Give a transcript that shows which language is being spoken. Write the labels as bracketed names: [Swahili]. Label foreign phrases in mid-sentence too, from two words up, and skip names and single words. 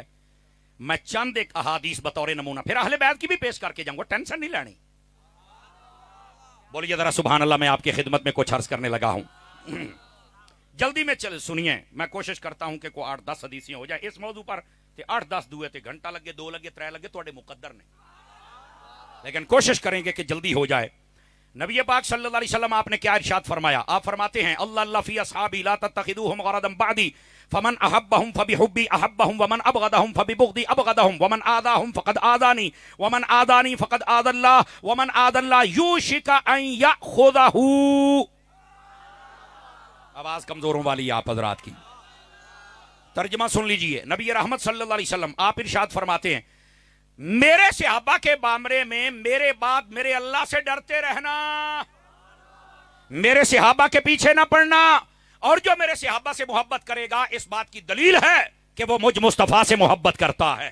[Urdu] میں چند ایک احادیث بطور نمونہ پھر اہل بیت کی بھی پیش کر کے جاؤں گا، ٹینشن نہیں لینی. بولیے ذرا سبحان اللہ. میں آپ کی خدمت میں کچھ عرض کرنے لگا ہوں. جلدی میں سنیے، میں کوشش کرتا ہوں کہ کوئی 8-10 حدیثیں ہو جائے اس موضوع پر. [Punjabi] 8-10 دوے تے گھنٹہ لگے، 2 لگے، 3 لگے، تھوڑے مقدر نے، [Urdu] لیکن کوشش کریں گے کہ جلدی ہو جائے. نبی پاک صلی اللہ علیہ وسلم آپ نے کیا ارشاد فرمایا؟ آپ فرماتے ہیں [Arabic] اللہ اللہ فی اصحابی لا تتخذوهم غرضا بعدی فمن احبهم فبحبی احبهم ومن ابغضهم فببغضی ابغضهم ومن آذاهم فقد آذانی ومن آذانی فقد آذى الله ومن آذى الله یوشک ان یأخذه. [Urdu] آواز کمزوروں والی آپ حضرات کی. ترجمہ سن لیجئے. نبی رحمت صلی اللہ علیہ وسلم آپ ارشاد فرماتے ہیں میرے صحابہ کے بارے میں میرے بعد میرے اللہ سے ڈرتے رہنا، میرے صحابہ کے پیچھے نہ پڑنا، اور جو میرے صحابہ سے محبت کرے گا اس بات کی دلیل ہے کہ وہ مجھ مصطفیٰ سے محبت کرتا ہے.